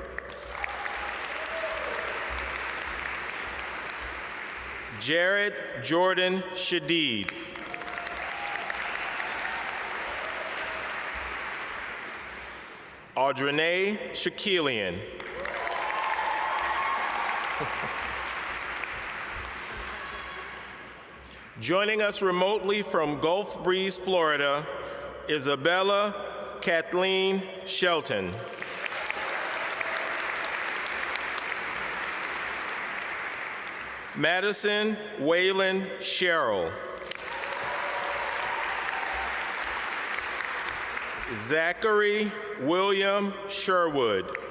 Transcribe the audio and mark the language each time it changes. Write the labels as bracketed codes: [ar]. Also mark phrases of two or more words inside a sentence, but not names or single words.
[en] Jared Jordan Shadid. Audrey Shakilian. Joining us remotely from Gulf Breeze, Florida, Isabella Kathleen Shelton. Madison Waylon Sherrill. Zachary William Sherwood.